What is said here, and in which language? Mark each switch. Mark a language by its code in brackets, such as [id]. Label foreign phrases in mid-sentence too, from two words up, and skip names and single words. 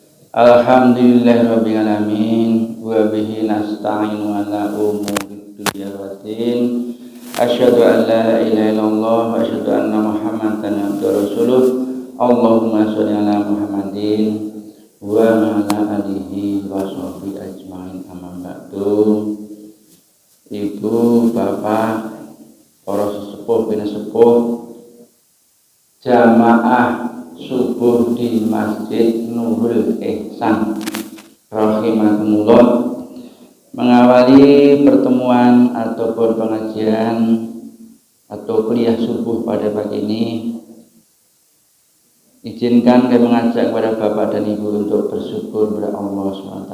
[ar] الحمد لله رب العالمين وبه نستعين على أمور الدنيا والدين. أشهد أن لا إله إلا الله وأشهد أن محمدا عبده ورسوله. اللهم صل على محمد وعلى آله وصحبه أجمعين. أما بعد. [id] Ibu, bapak, para sesepuh, bina sepuh, jamaah subuh di Masjid Nurul Ihsan rahimakumullah, mengawali pertemuan ataupun pengajian atau kuliah subuh pada pagi ini, izinkan kami mengajak kepada bapak dan ibu untuk bersyukur kepada Allah SWT.